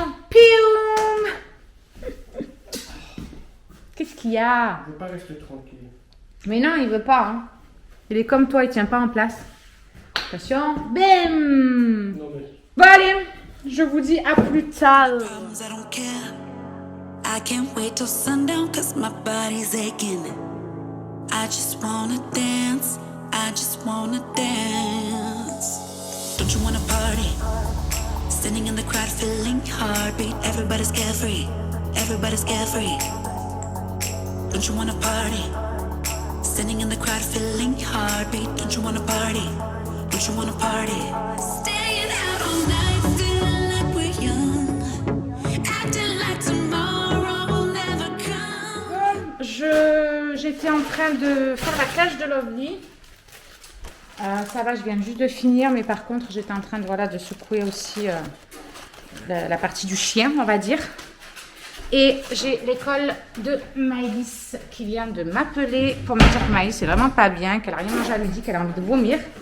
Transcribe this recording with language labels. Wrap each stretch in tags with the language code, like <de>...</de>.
<fr>Pioum. Qu'est-ce qu'il y a? Il ne veut pas rester tranquille. Mais non, il veut pas. Hein. Il est comme toi, il tient pas en place. Attention, bim! Non mais... Bon allez, je vous dis à plus tard.</fr> <en>Problems, I don't care. I can't wait till sundown cause my body's aching. I just wanna dance, I just wanna dance. Don't you wanna party? Standing in the crowd feeling heartbeat. Everybody's carefree, everybody's carefree. Don't you wanna party? Standing in the crowd feeling heartbeat. Don't you wanna party? Don't you wanna party? Staying out all night feeling like we're young. Acting like tomorrow will never come.</en> <fr>J'étais en train de faire la cage de Lovely. Ça va, je viens juste de finir, mais par contre, j'étais en train de, voilà, de secouer aussi la partie du chien, on va dire. Et j'ai l'école de Maëlys qui vient de m'appeler pour me dire que Maëlys c'est vraiment pas bien, qu'elle a rien mangé à midi, qu'elle a envie de vomir.</fr>